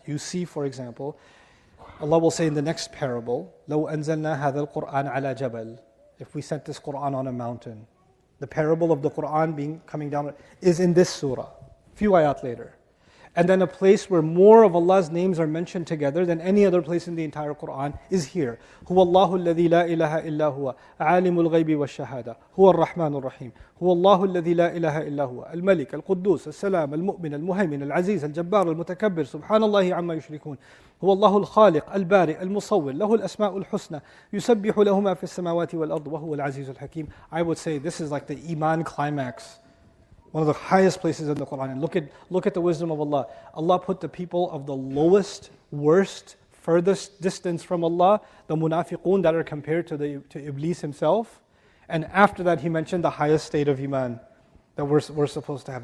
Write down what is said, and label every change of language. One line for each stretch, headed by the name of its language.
English: You see, for example, Allah will say in the next parable,
Arabic: لَوْ أَنزَلْنَا هَذَا الْقُرْآنَ عَلَى جَبَلٍ.
English: If we sent this Qur'an on a mountain. The parable of the Qur'an coming down is in this surah, a few ayat later. And then a place where more of Allah's names are mentioned together than any other place in the entire Qur'an is here.
Arabic: هُوَ اللَّهُ الَّذِي لَا إِلَهَ إِلَّا هُوَ عَالِمُ الْغَيْبِ وَالشَّهَادَةِ هُوَ الرَّحْمَنُ الرَّحِيمُ هُوَ اللَّهُ الَّذِي لَا إِلَهَ إِلَّا هُوَ الملك القدوس السلام المؤمن المهيمن العزيز الجبار المتكبر سبحان الله عما يشركون هو الله الخالق البارئ المصور له الأسماء الحسنى يسبح له ما في السماوات والأرض وهو العزيز الحكيم.
English: I would say this is like the Iman climax. One of the highest places in the Quran. And look at the wisdom of Allah. Allah put the people of the lowest, worst, furthest distance from Allah, the munafiqun that are compared to Iblis himself. And after that He mentioned the highest state of Iman that we're supposed to have.